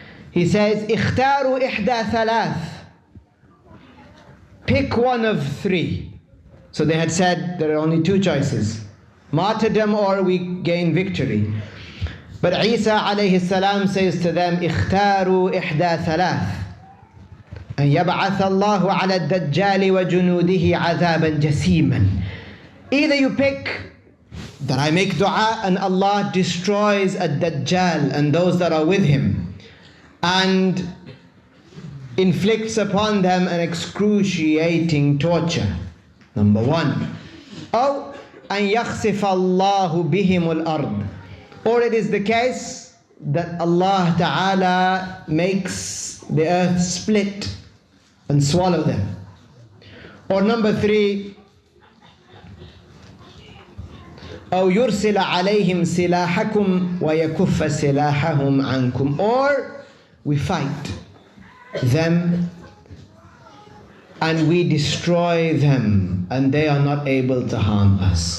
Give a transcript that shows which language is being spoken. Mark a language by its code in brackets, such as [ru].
[en] He says, [ar] اختاروا إحدى ثلاث. [en] Pick one of three. So they had said there are only two choices, martyrdom or we gain victory. But Isa alayhi salam says to them, [ar] اختاروا إحدى ثلاث. أن يبعث الله على الدجال وجنوده عذابا جسيما. [en] Either you pick that I make dua and Allah destroys Dajjal and those that are with him and inflicts upon them an excruciating torture. Number one. [ar] أو أن يخسف الله بهم الأرض. [en] Or it is the case that Allah Ta'ala makes the earth split and swallow them. Or number three, [ar] أو يرسل عليهم سلاحكم ويكف سلاحهم عنكم, [en] or we fight them and we destroy them and they are not able to harm us.